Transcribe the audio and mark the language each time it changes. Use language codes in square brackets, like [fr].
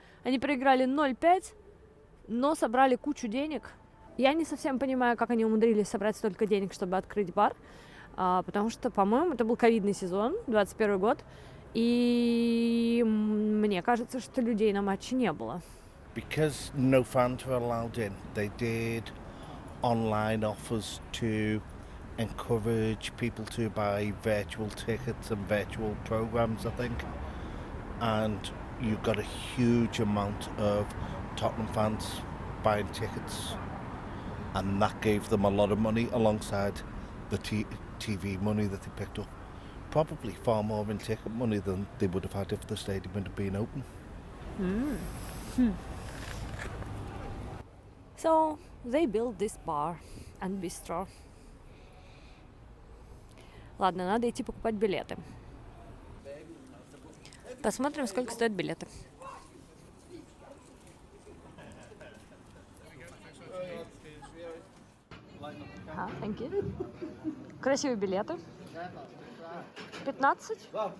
[ru] Они проиграли 0-5, но собрали кучу денег. Я не совсем понимаю, как они умудрились собрать столько денег, чтобы открыть бар, потому что, по-моему, это был ковидный сезон, 21 год, и мне кажется, что людей на матче не было. [en] Because no fans were allowed in, they did online offers to encourage people to buy virtual tickets and virtual programs, I think. And you got a huge amount of Tottenham fans buying tickets, and that gave them a lot of money alongside the TV money that they picked up. Probably far more in ticket money than they would have had if the stadium had been open. So they built this bar and bistro. [ru] Ладно, надо идти покупать билеты. Посмотрим, сколько стоят билеты. [en] Thank you. [ru] Красивые билеты. 15?